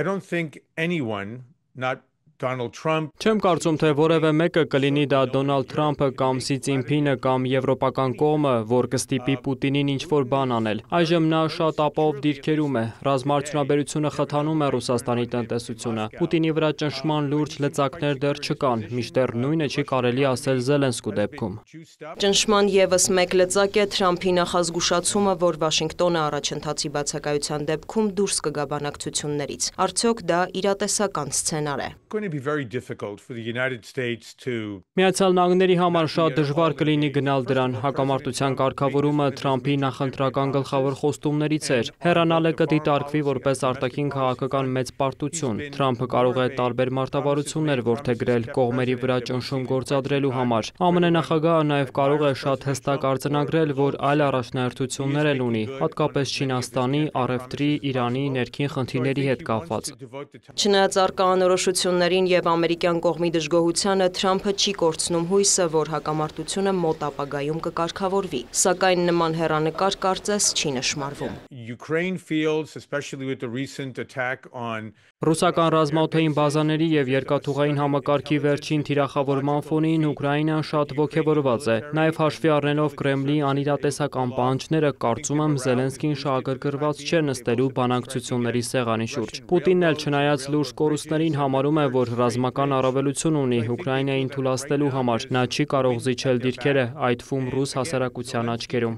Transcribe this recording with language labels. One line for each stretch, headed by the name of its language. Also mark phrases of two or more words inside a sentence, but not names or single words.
Armenian: Չեմ կարծում, թե որևէ մեկը կլինի դա Դոնալդ Թրամփը կամ Սի Ցինփինը կամ եվրոպական կողմը, որ կստիպի Պուտինին ինչ-որ բան անել։ Այժմ նա շատ ապահով դիրքերում է։ Ռազմաարդյունաբերությունը խթանում է Ռուսաստանի տնտեսությունը։ Պուտինի վրա ճնշման լուրջ լծակներ դեռ չկան, մինչդեռ նույնը չի կարելի ասել Զելենսկու դեպքում։ Ճնշման եւս մեկ լծակ է Թրամփի նախազգուշացումը, որ Վաշինգտոնը առաջընթացի բացակայության դեպքում դուրս կգա բանակցություններից։ Արդյոք դա իրատեսական սցենար է։
English: be very difficult for the United States to
Armenian: Միացյալ Նահանգների համար շատ դժվար կլինի գնալ դրան։ Հակամարտության կարգավորումը Թրամփի նախընտրական գլխավոր խոստումներից էր։ Հեռանալը կդիտարկվի որպես արտաքին քաղաքական մեծ պարտություն։ Թրամփը կարող է տարբեր մարտավարություններ որդեգրել կողմերի վրա ճնշում գործադրելու համար։ ԱՄՆ նախագահը նաև կարող է շատ հստակ արձանագրել, որ այլ առաջնահերթություններ էլ ունի, հատկապես Չինաստանի, առևտրի, Իրանի ներքին խնդիրների հետ կապված։ Չնայած առկա անորոշություններին եւ ամերիկյան կողմի դժգոհությանը Թրամփը չի կորցնում հույսը, որ հակամարտությունը մոտ ապագայում կկարգավորվի, սակայն նման հեռանկար կարծես չի նշмарվում։
English: Ukraine feels, especially with the recent attack on
Armenian: Ռուսական ռազմաօդային բազաների եւ երկաթուղային համակարգի վերջին թիրախավորման ֆոնին Ուկրաինան շատ ոգևորված է։ Նաեւ հաշվի առնելով Կրեմլի անիրատեսական պահանջները, կարծում եմ Զելենսկին շահագրգռված չէ նստելու բանակցությունների սեղանի շուրջ։ Պուտինն էլ չնայած լուրջ կորուստներին համարում է, որ ռազմական առավելություն ունի Ուկրաինային թուլացնելու համար։ Նա չի կարող զիջել դիրքերը, այդ թվում ռուս հասարակության աչքերում։